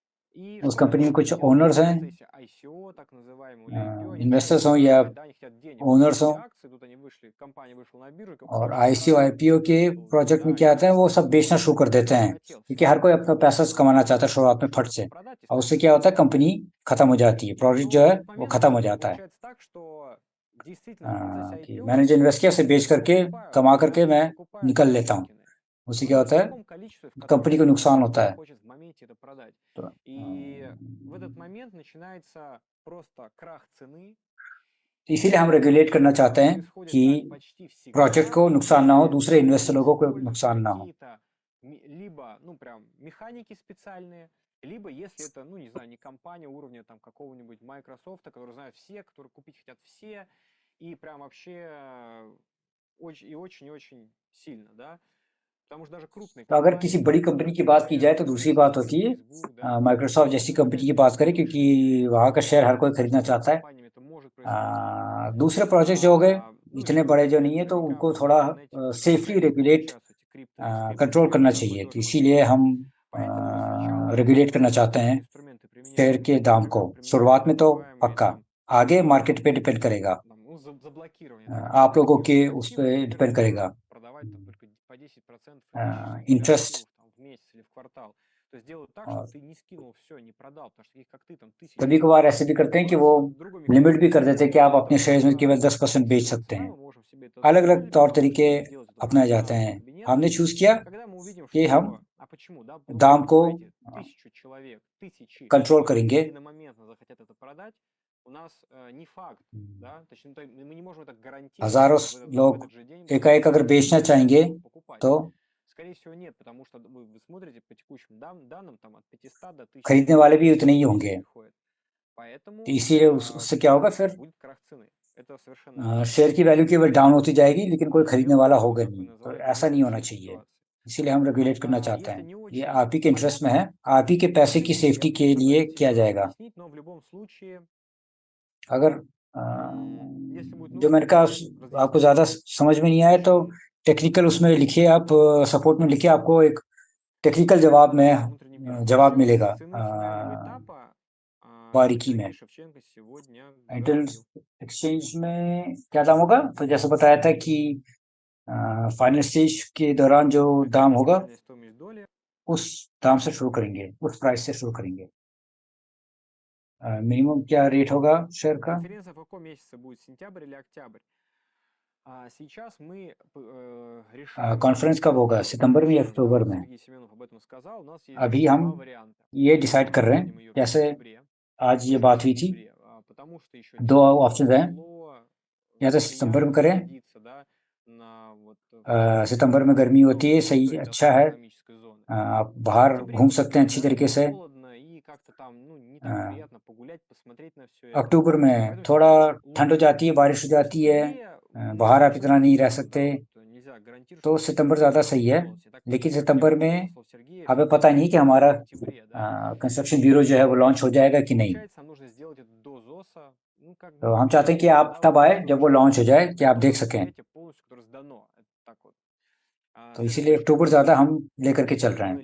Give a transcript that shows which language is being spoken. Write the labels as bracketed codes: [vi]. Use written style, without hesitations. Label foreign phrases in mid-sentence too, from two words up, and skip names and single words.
[ru] И [hi] उस [ru] что [hi] कंपनी [ru] они [hi] में [ru] могут [hi] कुछ [ru] сделать в [hi] ओनर्स हैं, [ru] процессе ICO, так называемого, или IPO, они хотят [hi] इन्वेस्टर्स हों [ru] денег [hi] या [ru] продать, да, они хотят денег. [hi] ओनर्स हों, [ru] Купили акции, тут они вышли, компания вышла на биржу, как [hi] और [ru] случае с [hi] आईसीओ [ru] Рамбом [hi] आईपीओ के [ru] был, [hi] प्रोजेक्ट में [ru] да, [hi] क्या [ru] и [hi] आता है, वो सब बेचना शुरू कर देते [ru] он [hi] हैं, [ru] хотел [hi] क्योंकि [ru] все [hi] हर कोई [ru] это [hi] अपना पैसा कमाना चाहता है शुरुआत में फट से, [ru] продать и [hi] और [ru] стать [hi] उससे क्या होता है, कंपनी खत्म हो जाती है, प्रोजेक्ट जो [ru] Но [hi] है [ru] в этот [hi] वो [ru] момент [hi] खत्म हो जाता है। [ru] получается так, что действительно в процессе [hi] कि [ru] IPO [hi] मैंने जो इन्वेस्ट किया उसे बेच करके कमा करके मैं [ru] покупают [hi] निकल [ru] эти [hi] लेता हूँ, [ru] токены, [hi] उससे [ru] но [hi] क्या [ru] не в [hi] होता है, [ru] таком количестве, в [hi] कंपनी को [ru] котором [hi] नुकसान होता [ru] он [hi] है। [ru] хочет в моменте это продать. [hi] तो [ru] И в этот момент начинается просто крах цены. [hi] इसीलिए हम रेगुलेट करना चाहते हैं [ru] Происходит [hi] कि [ru] так почти [hi] प्रोजेक्ट [ru] всегда, [hi] को नुकसान ना हो, [ru] если [hi] दूसरे इन्वेस्टर [ru] не [hi] लोगों को [ru] используются [hi] नुकसान ना हो। [ru] какие-то либо, ну, прям механики специальные, либо если это, ну, не знаю, не компания уровня там какого-нибудь Microsoft, который знают все, которые купить хотят все, и прям вообще очень-очень сильно, да. Потому что даже крупные [hi] तो अगर [ru] компании, [hi] किसी बड़ी कंपनी की बात की जाए तो दूसरी बात होती है [ru] Facebook, да, [hi] माइक्रोसॉफ्ट जैसी [ru] ну, [hi] कंपनी [ru] опять [hi] की [ru] же, [hi] बात करें, [ru] ну, [hi] क्योंकि वहाँ का शेयर हर कोई [ru] со [hi] खरीदना [ru] всеми [hi] चाहता है। [ru] компаниями это может происходить спокойно. [hi] दूसरे प्रोजेक्ट जो हो गए, [ru] Ну, [hi] इतने [ru] еще [hi] बड़े जो [ru] вы [hi] नहीं है, तो [ru] наверняка [hi] उनको [ru] в [hi] थोड़ा [ru] интернете в [hi] सेफली [ru] проектах [hi] रेगुलेट [ru] участвуете, с [hi] कंट्रोल करना [ru] криптопроектами, [hi] चाहिए। [ru] такое [hi] तो [ru] тоже [hi] इसीलिए [ru] возможно. [hi] हम [ru] Поэтому сначала [hi] रेगुलेट करना चाहते हैं [ru] такие инструменты [hi] शेयर [ru] применяются, [hi] के दाम को। [ru] применяются [hi] शुरुआत [ru] так [hi] में तो [ru] называемые [hi] पक्का, [ru] там, [hi] आगे मार्केट पे डिपेंड करेगा, [ru] там, ну, заблокирование, да, когда [hi] आप लोगों के [ru] блокируются [hi] उस [ru] активы, [hi] पर [ru] например, [hi] डिपेंड [ru] не [hi] करेगा। [ru] может продавать там только по 10% имеющихся, например, [hi] इंटरेस्ट [ru] активов там, в месяц или в квартал. То есть делают так, чтобы [hi] और [ru] ты не скинул все, не продал, потому что таких как ты там тысячи [hi] कभी [ru] человек. [hi] कभार ऐसे भी करते हैं [ru] У [hi] कि [ru] нас [hi] वो [ru] другой [hi] लिमिट [ru] механизм [hi] भी कर देते हैं कि आप [ru] это [hi] अपने शेयर्स में [ru] просто [hi] केवल 10% बेच [ru] фиксированная [hi] सकते [ru] цена, [hi] हैं। [ru] мы можем себе это [hi] अलग अलग [ru] позволить, [hi] तौर [ru] мы [hi] तरीके [ru] начинаем делать это [hi] अपनाए [ru] просто у [hi] जाते [ru] нас [hi] हैं। [ru] у кабинета. [hi] हमने चूज किया [ru] Когда мы увидим, [hi] कि हम [ru] что, а почему, да, вы [hi] दाम को [ru] понимаете, 1000 человек, тысячи [hi] कंट्रोल [ru] человек [hi] करेंगे। [ru] единомоментно захотят это продать, у нас не факт, да, точнее, мы не можем это гарантировать, [hi] हजारों [ru] что в [hi] लोग [ru] этот же день [hi] एकाएक अगर बेचना चाहेंगे [ru] покупать. [hi] तो [ru] Скорее всего, нет, потому что вы смотрите по текущим данным, там от 500 до 1000 [hi] खरीदने वाले भी उतने ही होंगे। [ru] приходит. Поэтому [hi] तो इसीलिए उससे क्या होगा, फिर [ru] будет крах цены. Это совершенно очевидно. [hi] शेयर की वैल्यू केवल डाउन होती जाएगी, लेकिन कोई खरीदने [ru] Живем [hi] वाला [ru] такой, [hi] होगा [ru] как вы [hi] नहीं। तो [ru] назвали, [hi] ऐसा नहीं होना [ru] выжидательной [hi] चाहिए, [ru] ситуации. [hi] इसीलिए हम रेगुलेट करना चाहते [ru] Если [hi] हैं। [ru] не [hi] ये [ru] очень [hi] आप ही के इंटरेस्ट में है, [ru] понятно, [hi] आप ही के पैसे की [ru] напишите, [hi] सेफ्टी [ru] я [hi] के लिए [ru] постараюсь [hi] किया [ru] еще раз [hi] जाएगा। [ru] объяснить, но в любом случае, [hi] अगर [ru] если будет [hi] जो [ru] нужно, [hi] मैंने कहा [ru] мы [hi] आपको ज़्यादा समझ में नहीं आया तो [ru] решим [hi] टेक्निकल उसमें लिखिए, आप सपोर्ट में लिखिए, आपको एक टेक्निकल जवाब में [ru] внутренний мир. [hi] जवाब [ru] Насчет [hi] मिलेगा [ru] цены финального этапа [hi] बारीकी में। [ru] Сергей Шевченко сегодня [hi] इंटेल [ru] говорил. [hi] एक्सचेंज में क्या दाम होगा, तो जैसे बताया था कि [en] final stage [hi] के दौरान जो दाम होगा [ru] Окончательная стоимость доли. [hi] उस दाम से शुरू करेंगे, उस प्राइस से शुरू करेंगे। मिनिमम क्या रेट होगा शेयर का? [ru] Конференция в каком месяце будет, сентябрь или октябрь? Сейчас мы решаем. [hi] कॉन्फ्रेंस कब होगा, सितंबर में या अक्टूबर में? [ru] Сергей Семенов об этом сказал. У нас есть [hi] अभी हम [ru] два वарианта. [hi] ये डिसाइड कर रहे [ru] Проводим [hi] हैं, [ru] ее в [hi] जैसे [ru] сентябре. [hi] आज ये बात हुई थी, [ru] Потому что еще [hi] 2 ऑप्शन हैं, या तो सितंबर में करें, [ru] находиться, да, на вот [hi] सितंबर में गर्मी होती है, सही, [ru] территории [hi] अच्छा है, [ru] экономической зоны. [hi] आप बाहर घूम सकते हैं अच्छी तरीके से। [ru] Холодно и как-то там, ну, не так А, приятно погулять, посмотреть на все это. [hi] अक्टूबर में [ru] Поэтому [hi] थोड़ा [ru] сентябрь [hi] ठंड हो [ru] лучше. [hi] जाती है, बारिश हो [ru] В [hi] जाती है, [ru] сентябре мы [hi] बाहर आप [ru] ничего [hi] इतना [ru] не [hi] नहीं रह [ru] сделаем, [hi] सकते, [ru] да, вот нельзя гарантировать, [hi] तो [ru] что [hi] सितंबर ज़्यादा सही है। [ru] сделать. Я так [hi] लेकिन [ru] понимаю, [hi] सितंबर [ru] как [hi] में [ru] послушал Сергея, [hi] हमें [ru] всё-таки [hi] पता नहीं कि हमारा [ru] в октябре, да. [en] construction bureau [hi] जो है वो लॉन्च हो जाएगा कि नहीं। [ru] Получается, нам нужно сделать это до ЗОСа. Ну, как [hi] तो [ru] бы [hi] हम चाहते हैं कि आप [ru] да, [hi] तब [ru] вот [hi] आए जब वो [ru] досрочно, [hi] लॉन्च हो जाए, कि [ru] на [hi] आप [ru] том [hi] देख सकें। [ru] предприятии полностью, которое сдано. Это так вот. [hi] तो इसीलिए अक्टूबर ज़्यादा हम लेकर के चल रहे हैं।